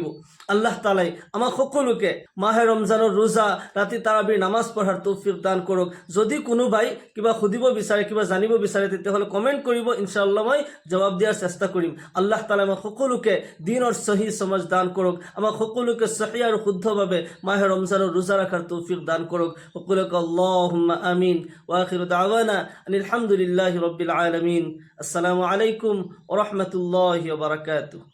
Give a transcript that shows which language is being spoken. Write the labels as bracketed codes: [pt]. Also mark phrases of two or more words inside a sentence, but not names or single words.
[as] আল্লাহ তাআলাই আমাক সকলোকে মাহে ৰমজানৰ ৰোজা, ৰাতি তাৰাবিৰ নামাজ পঢ়াৰ তৌফিক দান কৰক। যদি কোনোবাই কিবা সুধিব বিচাৰে, কিবা জানিব বিচাৰে, তেতিয়াহ'লে কমেণ্ট কৰিব, ইনশাআল্লাহ মই জবাব দিয়াৰ চেষ্টা কৰিম। আল্লাহ তাআলাই আমাক সকলোকে দ্বীনৰ সহি সমাজ দান কৰক। আমাক সকলোকে সহি আৰু শুদ্ধভাৱে মাহে ৰমজানৰ ৰোজা ৰাখাৰ তৌফিক দান কৰক। সকলোকে [ar] اللهم آمين. و آخر دعوانا أن الحمد لله رب العالمين. السلام عليكم و رحمة الله و بركاته.